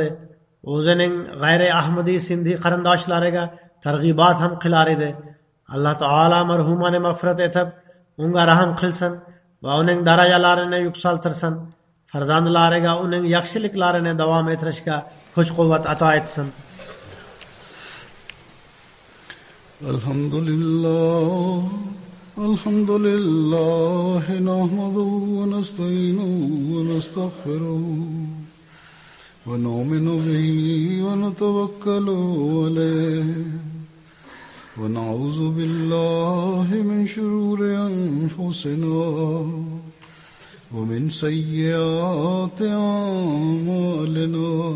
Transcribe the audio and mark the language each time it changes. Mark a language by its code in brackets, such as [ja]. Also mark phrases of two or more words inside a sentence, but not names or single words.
[uz] O'zining g'ayri ahmadiy sindi qarindoshlariga targ'ibot ham qilar edi. Alloh taolo marhumani mag'firat etib, unga rahim qilsin va uning darajalarini yuksaltirsin. Farzandlariga uning yaxshiliklarini davom ettirishga kuch-quvvat ato etsin. [ar] الحمد لله نحمده ونستعينه ونستغفره ونؤمن به ونتوكل عليه ونعوذ بالله من شرور أنفسنا ومن سيئات أعمالنا.